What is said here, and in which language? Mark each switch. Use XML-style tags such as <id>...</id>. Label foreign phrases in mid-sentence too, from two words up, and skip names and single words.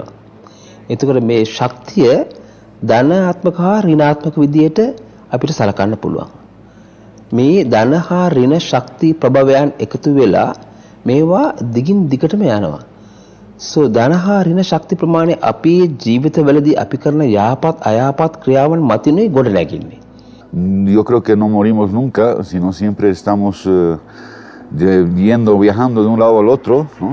<si>එතකොට මේ ශක්තිය ධනාත්මක හා ඍණාත්මක විදියට අපිට සලකන්න පුළුවන්. මේ ධන හා ඍණ ශක්ති ප්‍රභවයන් එකතු වෙලා මේවා දිගින් දිගටම යනවා. So ධන හා ඍණ ශක්ති ප්‍රමාණය අපේ ජීවිතවලදී අපි කරන යහපත් අයහපත් ක්‍රියාවන් මතිනුයි ගොඩ නැගින්නේ.</si> <es>Yo creo que no morimos nunca, sino siempre estamos viajando de un lado al otro, ¿no?</es>